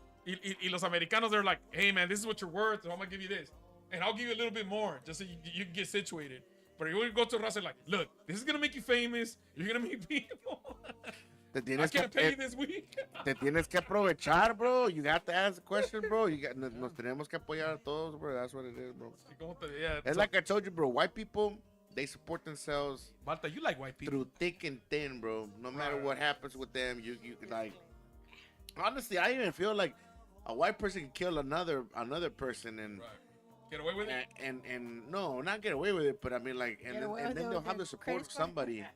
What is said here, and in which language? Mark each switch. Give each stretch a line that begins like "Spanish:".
Spanish: Y los americanos,
English: they're like, hey, man, this is what you're worth, so I'm going to give you this. And I'll give you a little bit more just so you can get situated. But if you go to raza like, look, this is going to make you famous. You're going to meet people. I can't pay you this week.
Spanish: Te tienes que aprovechar, bro.
English: You got to ask the question, bro.
Spanish: Nos tenemos que apoyar a todos, bro.
English: That's what it is, bro. It's like I told you, bro. White people, they support themselves. Balta, you like white people. Through thick and thin, bro. No matter what happens with them, you like. Honestly, I even feel like a white person can kill another person and. Right. Get away with it? And no, not get away with it, but I mean and then they'll have the support of somebody.